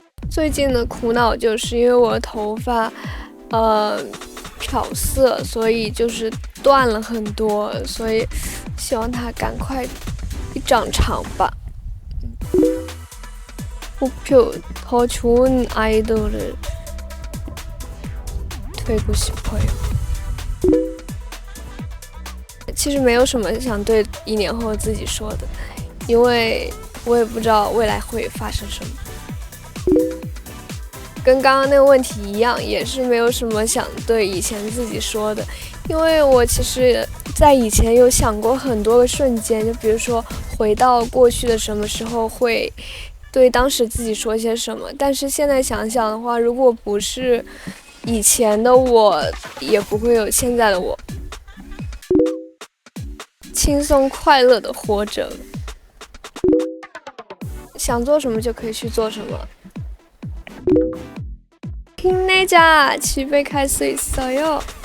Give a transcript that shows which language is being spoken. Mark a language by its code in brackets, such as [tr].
[zh] 最近的苦恼就是因为我的头发，漂色，所以就是断了很多，所以希望它赶快长长吧。 [ko] 목표 더 좋은 아이돌을 되고 싶어요。 [zh] 其实没有什么想对1年后自己说的，因为我也不知道未来会发生什么。跟刚刚那个问题一样，也是没有什么想对以前自己说的，因为我其实在以前有想过很多个瞬间，就比如说回到过去的什么时候会对当时自己说些什么，但是现在想想的话，如果不是以前的我，也不会有现在的我。轻松快乐的活着，想做什么就可以去做什么。 [ko] 힘내자, 집에 갈 수 있어요.